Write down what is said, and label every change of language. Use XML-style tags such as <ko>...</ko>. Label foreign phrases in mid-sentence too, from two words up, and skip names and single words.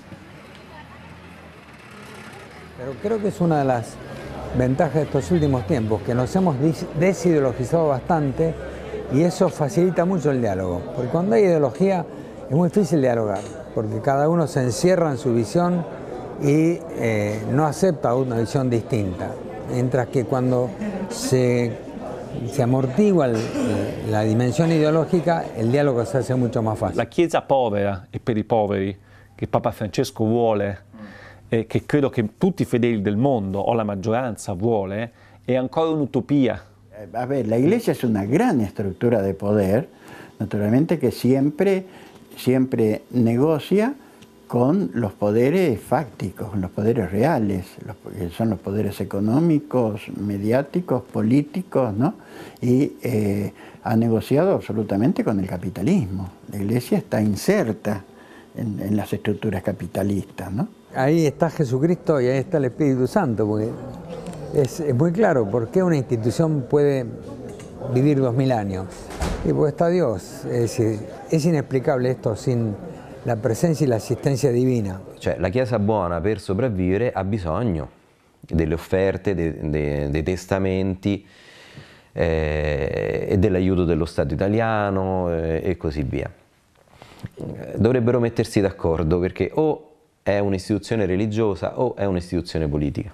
<es>Pero creo que es una de las ventajas de estos últimos tiempos, que nos hemos desideologizado bastante y eso facilita mucho el diálogo, porque cuando hay ideología es muy difícil dialogar, porque cada uno se encierra en su visión y no acepta una visión distinta, mientras que cuando se amortigua</es> <it>la dimensione ideologica, il dialogo</it> <es>si hace mucho más fácil.</es> <it>La Chiesa povera e per i poveri, che Papa Francesco vuole, che credo che tutti i fedeli del mondo, o la maggioranza vuole, è ancora un'utopia.</it> <es>A ver, la Iglesia es una gran estructura de poder, naturalmente que siempre negocia con los poderes fácticos, con los poderes reales, que son los poderes económicos, mediáticos, políticos, ¿no? Y ha negociado absolutamente con el capitalismo. La Iglesia está inserta en las estructuras capitalistas, ¿no? Ahí está Jesucristo y ahí está el Espíritu Santo, porque es muy claro por qué una institución puede vivir 2000 años. Y porque está Dios, es decir, es inexplicable esto sin la</es> <it>presenza e l'assistenza divina. Cioè, la Chiesa buona per sopravvivere ha bisogno delle offerte, dei testamenti e dell'aiuto dello Stato italiano e così via. Dovrebbero mettersi d'accordo perché o è un'istituzione religiosa o è un'istituzione politica.</it>